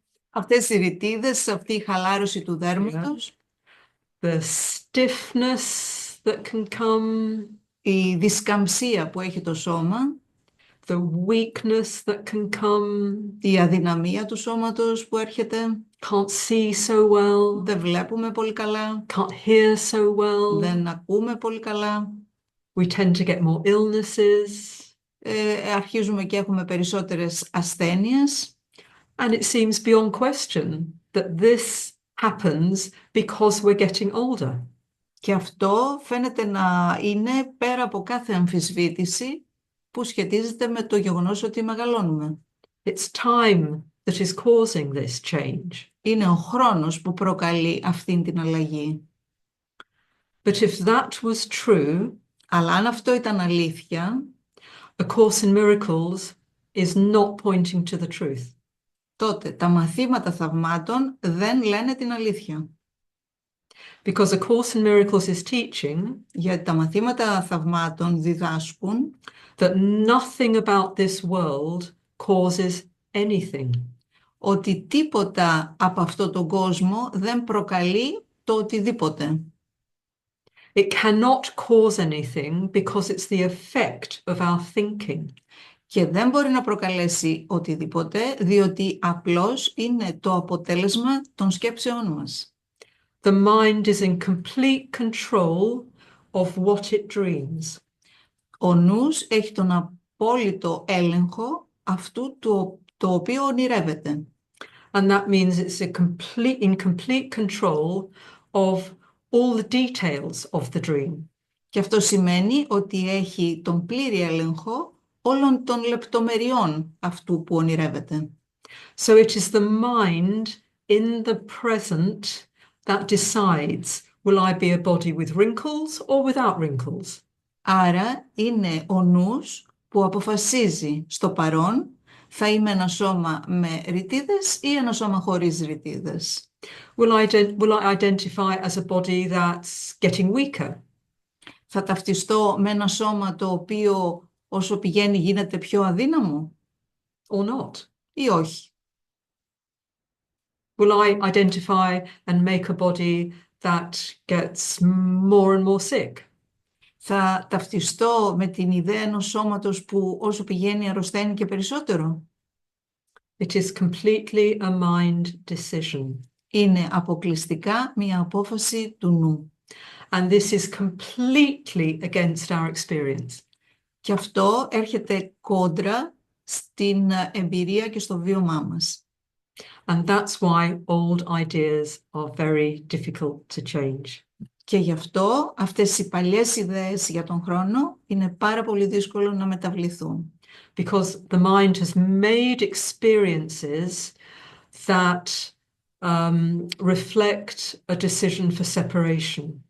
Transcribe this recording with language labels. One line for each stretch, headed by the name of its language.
Greek: Αυτές οι ρητίδες, αυτή η χαλάρωση του δέρματος,
English: The stiffness that can come,
Greek: η δισκαμψία που έχει το σώμα,
English: the weakness that can come,
Greek: η αδυναμία του σώματος που έρχεται,
English: can't see so well,
Greek: δεν βλέπουμε πολύ καλά,
English: can't hear so well.
Greek: δεν ακούμε πολύ καλά,
English: We tend to get more illnesses.
Greek: Αρχίζουμε και έχουμε περισσότερες ασθένειες.
English: And it seems beyond question that this happens because we're getting older.
Greek: Και αυτό φαίνεται να είναι πέρα από κάθε αμφισβήτηση που σχετίζεται με το γεγονός ότι μεγαλώνουμε.
English: It's time that is causing this change.
Greek: Είναι ο χρόνος που προκαλεί αυτήν την αλλαγή.
English: But if that was true,
Greek: Αλλά αν αυτό ήταν αλήθεια,
English: A Course in Miracles is not pointing to the truth.
Greek: τότε τα μαθήματα θαυμάτων δεν λένε την αλήθεια.
English: Because A Course in Miracles is teaching
Greek: Γιατί τα μαθήματα θαυμάτων διδάσκουν
English: that nothing about this world causes anything.
Greek: ότι τίποτα από αυτό τον κόσμο δεν προκαλεί το οτιδήποτε.
English: It cannot cause anything because it's the effect of our thinking.
Greek: Και δεν μπορεί να προκαλέσει οτιδήποτε, διότι απλώς είναι το αποτέλεσμα των σκέψεών μας.
English: The mind is in complete control of what it dreams.
Greek: Ο νους έχει τον απόλυτο έλεγχο αυτού το οποίο ονειρεύεται.
English: And that means it's in complete control of all the details of the dream.
Greek: Και αυτό σημαίνει ότι έχει τον πλήρη έλεγχο όλων των λεπτομεριών αυτού που ονειρεύεται.
English: So it is the mind in the present that decides, will I be a body with wrinkles or without wrinkles?
Greek: Άρα είναι ο νους που αποφασίζει στο παρόν, θα είμαι ένα σώμα με ρητίδες ή ένα σώμα χωρίς ρητίδες.
English: Will I identify as a body that's getting weaker?
Greek: Θα ταυτιστώ με ένα σώμα το οποίο όσο πηγαίνει γίνεται πιο αδύναμο
English: Or not?
Greek: ή όχι.
English: Will I identify and make a body that gets more and more sick?
Greek: Θα ταυτιστώ με την ιδέα ενός σώματος που όσο πηγαίνει αρρωσταίνει και περισσότερο.
English: It is completely a mind decision.
Greek: Είναι αποκλειστικά μια απόφαση του νου.
English: And this is completely against our experience.
Greek: Και αυτό έρχεται κόντρα στην εμπειρία και στο βίωμά μας.
English: And that's why old ideas are very difficult to change.
Greek: Και γι' αυτό αυτές οι παλιές ιδέες για τον χρόνο είναι πάρα πολύ δύσκολο να μεταβληθούν.
English: Because the mind has made experiences that reflect a decision for separation.